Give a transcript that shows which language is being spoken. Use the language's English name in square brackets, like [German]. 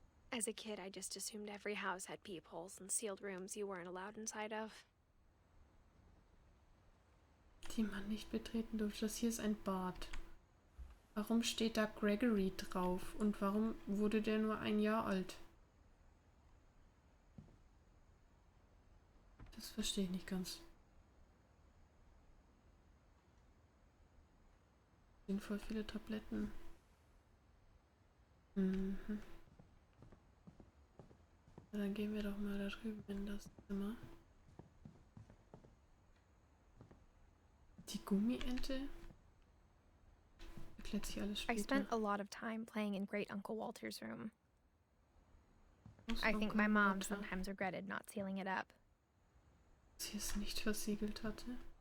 [English] As a kid, I just assumed every house had peepholes and sealed rooms you weren't allowed inside of. [German] Die man nicht betreten durfte. Das hier ist ein Bad. Warum steht da Gregory drauf? Und warum wurde der nur 1 Jahr alt? Das verstehe ich nicht ganz. Sind voll viele Tabletten. Mhm. Na, dann gehen wir doch mal da drüben in das Zimmer. Die Gummiente? Erklärt sich alles später. [English] I spent a lot of time playing in Great Uncle Walter's room. I think my mom sometimes regretted not sealing it up. [German] Sie es nicht versiegelt hatte.